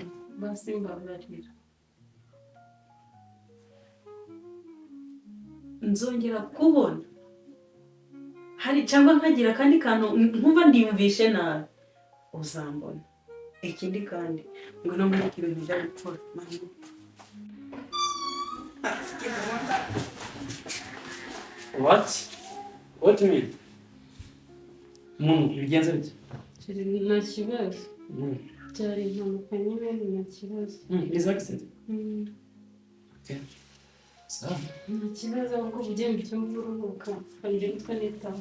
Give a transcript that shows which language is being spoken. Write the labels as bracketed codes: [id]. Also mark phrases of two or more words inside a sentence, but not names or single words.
[rw] basi mbabarira nzongera kubona hari cyangwa nkagira akandi kantu nkumva ndiyumvishe nabi uzambona ikindi kandi ngo no muri ibintu byo gukora [en] what do you mean [rw] bigenze bite nta kibazo byari impanuka nyine nta kibazo [en] is accident okay so [rw] nta kibazo ahubwo ugiye mu cyumba uruhuka hari ibyo witwa nitaho